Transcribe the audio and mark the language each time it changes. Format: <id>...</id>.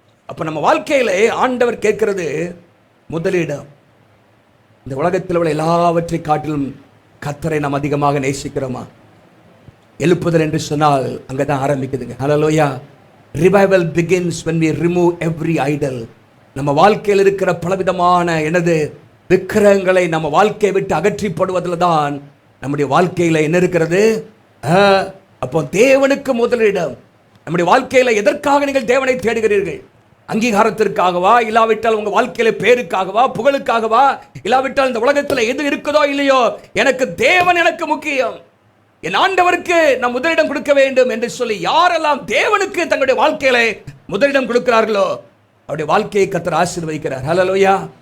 <ta>அப்ப நம்ம வாழ்க்கையிலே ஆண்டவர் கேட்கிறது முதலிடம். இந்த உலகத்தில் உள்ள எல்லாவற்றை காட்டிலும் கர்த்தரை நாம் அதிகமாக நேசிக்கிறோமா? எழுப்புதல் என்று சொன்னால் அங்கதான் ஆரம்பிக்குதுங்க. ஹல்லேலூயா.</ta> <en>Revival begins when we remove every idol.</en> <ta>நம்ம வாழ்க்கையில் இருக்கிற பலவிதமான விக்கிரகங்களை நம்ம வாழ்க்கையை விட்டு அகற்றி போடுவதில் தான் நம்முடைய வாழ்க்கையில என்ன இருக்கிறது. அப்போ தேவனுக்கு முதலிடம். நம்முடைய வாழ்க்கையில எதற்காக நீங்கள் தேவனை தேடுகிறீர்கள்? அங்கீகாரத்திற்காகவா, இல்லாவிட்டால் உங்க வாழ்க்கையில பேருக்காகவா, புகழுக்காகவா, இல்லாவிட்டால் இந்த உலகத்தில் எது இருக்குதோ இல்லையோ, எனக்கு தேவன் எனக்கு முக்கியம், என் ஆண்டவருக்கு நான் முதலிடம் கொடுக்க வேண்டும் என்று சொல்லி யாரெல்லாம் தேவனுக்கு தங்களுடைய வாழ்க்கையில முதலிடம் கொடுக்கிறார்களோ அவருடைய வாழ்க்கையை கர்த்தர் ஆசீர்வதிக்கிறார். ஹல்லேலூயா.</ta>